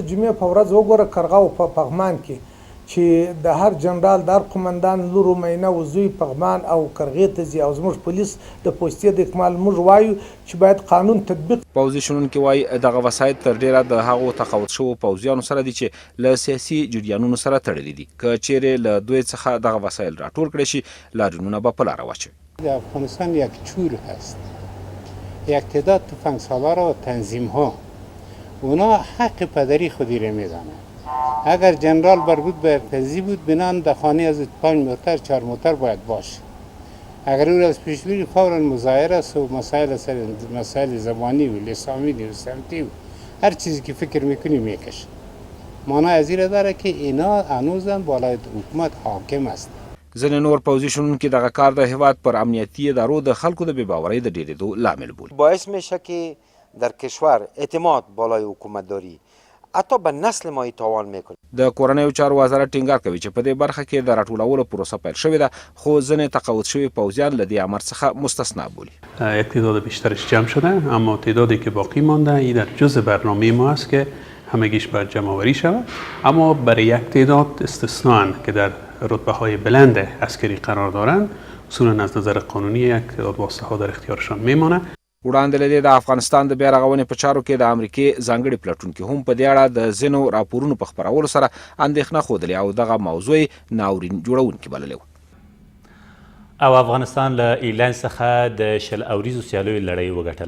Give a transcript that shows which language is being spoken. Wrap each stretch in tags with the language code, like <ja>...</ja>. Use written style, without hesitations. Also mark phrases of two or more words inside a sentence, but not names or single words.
<ps>د جمعې په ورځ وګوره کرغاو په پغمان کې چې د هر جنرال د هر قمندان لور و مینه و زوی پغمان او کرغې ته ځي او زموږ پولیس د پوستې د اکمال موږ وایو چې باید قانون تطبیق. پوځي شنونکي وایي دغه وسایط تر ډیره د هغو تقاعد شوو پوځیانو سره دي چې له سیاسي جریانونو سره تړلي دي. که چیرې له دوی څخه دغه وسایل راټول کړي شي لاریونونه به په لاره واچوي.</ps> <fa>در افغانستان یک چور هست، یک تعداد تفنگسالار و تنظیم ها اونا حق پدری خودی را میزنن. اگر جنرال برگود به ارتضی بود بنان در خانه از 5 موتر 4 موتر باید باشه. اگر او از پیش بری فورا مظاهره است و مسائل زبانی و لسانی و سمتی و هر چیزی که فکر میکنی میکشه. معنی از این داره که اینا هنوزم بالای حکومت حاکم است.</fa> <ps>ځینې نور پوځي شنونکي دغه کار د هیواد پر امنیتي ادارو د خلکو د بېباورۍ د ډېرېدو لامل بولي.</ps> <fa>باعث میشه که در کشور اعتماد بالای حکومت داری حتی به نسل ما تاوان میکنه.</fa> <ps>د کورنیو چارو وزارت ټینګار کوي چې په دې برخه کې د راټولولو پروسه پیل شوې ده خو ځینې تقاعد شوي پوځیان له دې امر څخه مستثنا بولي.</ps> <fa>یک تعداد بیشترش جمع شده اما تعدادی که باقی مانده این در جزء برنامه ما است که همگیش باید جمع آوری شود. اما برای یک تعداد استثناء که در رتبه های بلند عسکری قرار دارند اصولا از نظر قانونی یک تعداد واسطه ها در اختیارشان میمانه.</fa> <ps>وړاندې له دې د افغانستان د بیا رغونې په چارو کې د امریکې ځانګړي پلټونکي هم په دې اړه د ځینو راپورونو په خپرولو سره اندېښنه ښودلې او دغه موضوع ناورین جوړونکې بللې وه. او افغانستان له ایرلند څخه د 10 اوریزو سیالیو لړۍ وګټله.</ps>